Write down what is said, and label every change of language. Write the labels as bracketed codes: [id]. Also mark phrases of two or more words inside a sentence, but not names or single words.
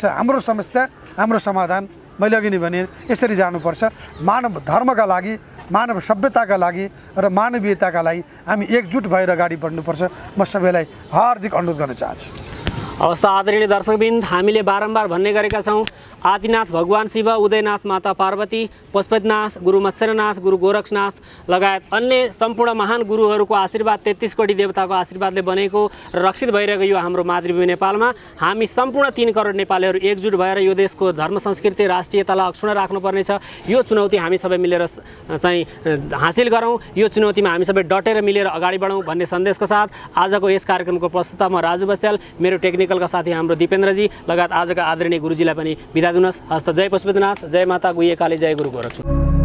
[ne] हाम्रो समस्या हाम्रो समाधान मैले अघि नै भने यसरी जानुपर्छ। मानव धर्मका लागि, मानव सभ्यताका लागि र मानवीयताका लागि हामी एकजुट भएर अगाडि बढ्नुपर्छ। म सबैलाई हार्दिक अनुरोध गर्न चाहन्छु। अवस्था आदरणीय दर्शकबिन्द, हामीले बारम्बार भन्ने गरेका छौँ, आदिनाथ भगवान शिव, उदयनाथ माता पार्वती, पशुपतिनाथ, गुरु मत्स्यनाथ, गुरु गोरक्षनाथ लगायत अन्य सम्पूर्ण महान गुरुहरूको आशीर्वाद, 33 कोटी देवताको आशीर्वादले बनेको र रक्षित भइरहेको यो हाम्रो मातृभूमि नेपालमा हामी सम्पूर्ण 3 करोड नेपालीहरू एकजुट भएर यो देशको धर्म संस्कृति राष्ट्रियतालाई अक्षुण्ण राख्नुपर्नेछ। यो चुनौती हामी सबै मिलेर चाहिँ हासिल गरौँ, यो चुनौतीमा हामी सबै डटेर मिलेर अगाडि बढौँ भन्ने सन्देशको साथ आजको यस कार्यक्रमको प्रस्तुता म राजु बस्याल, मेरो टेक्निकलका साथी हाम्रो दिपेन्द्रजी लगायत आजका आदरणीय गुरुजीलाई पनि बिदा दिनुहोस्। हस्त। जय पशुपतिनाथ, जय माता गुह्यकाली, जय गुरु गोरक्षनाथ।